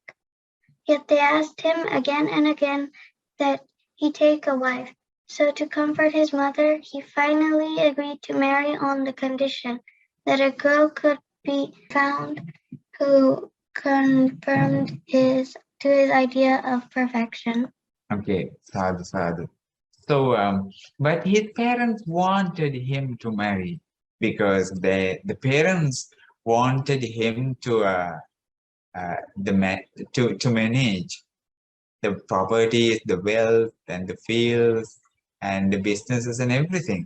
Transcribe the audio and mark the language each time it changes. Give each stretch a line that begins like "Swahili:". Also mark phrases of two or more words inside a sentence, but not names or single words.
English: Yet they asked him again and again that he take a wife. So to comfort his mother, he finally agreed to marry on the condition that a girl could be found who confirmed his idea of perfection.
Pali: Okay, sadhu, sadhu.
English: So, but his parents wanted him to marry because the parents wanted him to to manage the properties, the wealth, and the fields, and the businesses and everything.